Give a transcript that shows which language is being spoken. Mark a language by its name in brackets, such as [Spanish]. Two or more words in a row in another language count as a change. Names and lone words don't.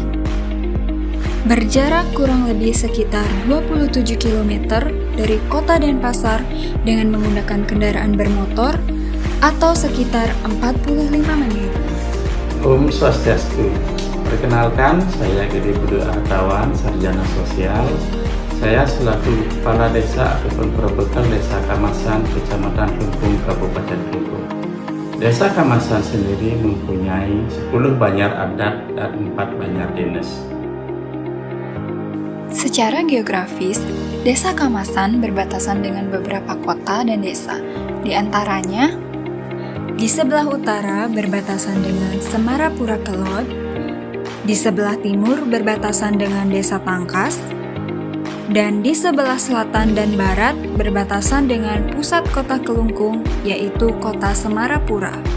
[Indonesian] Berjarak kurang lebih sekitar 27 km dari kota Denpasar dengan menggunakan kendaraan bermotor atau sekitar 45 menit. Om Swastiastu. Perkenalkan, saya Gede Budi Artawan, Sarjana Sosial. Saya selaku Kepala Desa ataupun Perbekal Desa Kamasan, Kecamatan Kelungkung, Kabupaten Kelungkung. Desa Kamasan sendiri mempunyai 10 banjar adat dan 4 banjar dinas. Secara geografis, Desa Kamasan berbatasan dengan beberapa kota dan desa. Di antaranya, di sebelah utara berbatasan dengan Semarapura Kelod, di sebelah timur berbatasan dengan Desa Tangkas, dan di sebelah selatan dan barat berbatasan dengan pusat kota Kelungkung, yaitu kota Semarapura.